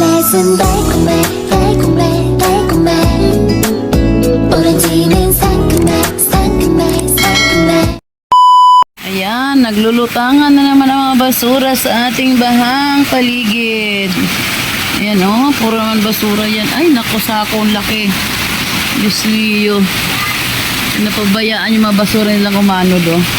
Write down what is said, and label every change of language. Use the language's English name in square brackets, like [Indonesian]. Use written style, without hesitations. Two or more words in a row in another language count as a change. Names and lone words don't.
[Korean] 입맛은 달콤해 달콤해 달콤해 오렌지는 상큼해 상큼해 상큼해. [Filipino] Ayan, naglulutangan na naman ang mga basura sa ating bahang paligid. Ayan puro naman basura yan. Ay, naku, sakong laki. [Spanish] Diyos mio. [Filipino] Napabayaan yung mga basura nilang umano do.